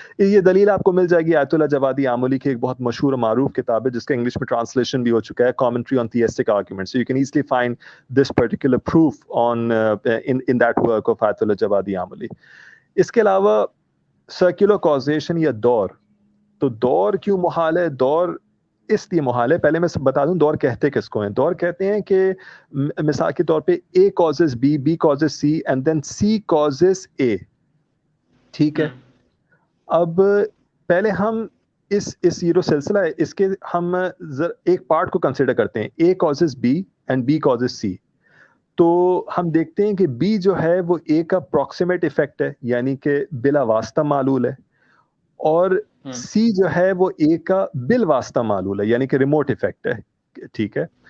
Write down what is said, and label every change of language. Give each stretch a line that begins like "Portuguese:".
Urdu: یہ دلیل آپ کو مل جائے گی آیت اللہ جوادی آملی کی ایک بہت مشہور و معروف کتاب ہے جس کا انگلش میں ٹرانسلیشن بھی ہو چکا ہے، commentary on تھیسٹک arguments.
English: You can easily find this particular proof in that work of Ayatollah Javadi Amoli.
Urdu: اس کے علاوہ سرکولر کازیشن یا دور، تو دور کیوں محال ہے؟ دور اس لیے محال ہے. پہلے میں بتا دوں دور کہتے کس کو ہیں. دور کہتے ہیں کہ مثال کے طور پہ
English: A causes B, B causes C and then C causes A.
Urdu: ٹھیک ہے. اب پہلے ہم اس یہ جو سلسلہ ہے اس کے ہم ایک پارٹ کو کنسیڈر کرتے ہیں.
English: A causes B and B causes C.
Urdu: تو ہم دیکھتے ہیں کہ B جو ہے وہ A کا پروکسیمیٹ ایفیکٹ ہے, یعنی کہ بلا واسطہ معلول ہے, اور C جو ہے وہ A کا بال واسطہ معلول ہے, یعنی کہ ریموٹ ایفیکٹ ہے. ٹھیک ہے.